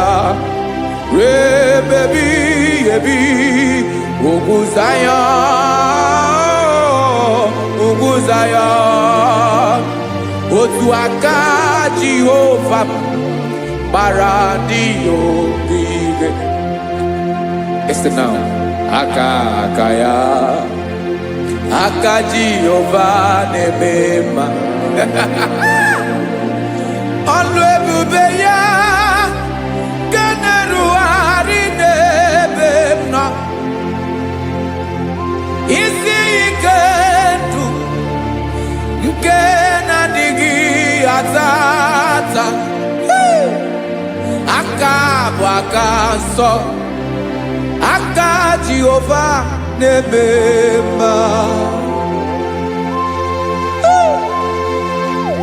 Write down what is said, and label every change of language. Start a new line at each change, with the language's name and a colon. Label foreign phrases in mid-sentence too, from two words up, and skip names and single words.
Igbo: Rebebi ebi ugwu Zion, ugwu Zion. Otu aka Jehovah gbara ndị ogige.
English: Listen now,
Igbo: aka ya. Aka Jehovah nemema. Ọlụ ebube ya kenerughari n'ebe m nọ. Isi ike ndụ nke na-adịghị ata ata. Aka bụ aka nsọ. Aka Jehovah nemema.